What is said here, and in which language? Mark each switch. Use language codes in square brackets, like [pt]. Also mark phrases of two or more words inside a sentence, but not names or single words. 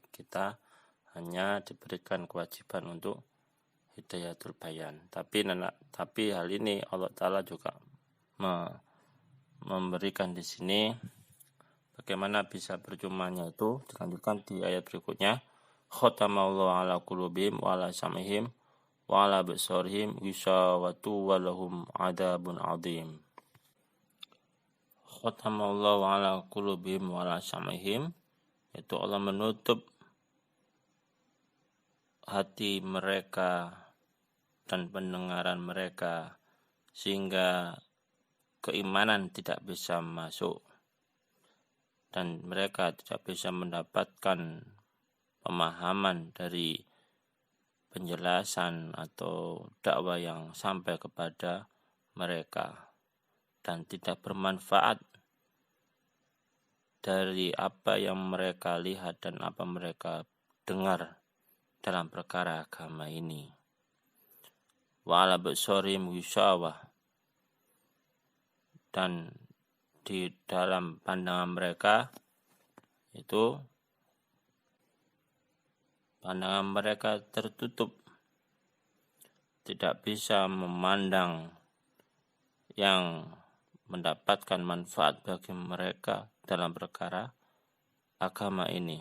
[id] Kita hanya diberikan kewajiban untuk [ar] هداية البيان. [id] Tapi hal ini [ar] الله تعالى [id] juga memberikan di sini bagaimana bisa berjumanya itu dilanjutkan di ayat berikutnya. [ar] ختم الله على قلوبهم وعلى سمعهم وعلى أبصارهم غشاوة ولهم عذاب عظيم. ختم الله على قلوبهم وعلى سمعهم, [id] yaitu Allah menutup hati mereka dan pendengaran mereka sehingga keimanan tidak bisa masuk dan mereka tidak bisa mendapatkan pemahaman dari penjelasan atau dakwah yang sampai kepada mereka, dan tidak bermanfaat dari apa yang mereka lihat dan apa mereka dengar dalam perkara agama ini. [ar] وعلى أبصارهم غشاوة, [id] dan di dalam pandangan mereka itu pandangan mereka tertutup, tidak bisa memandang yang mendapatkan manfaat bagi mereka dalam perkara agama ini.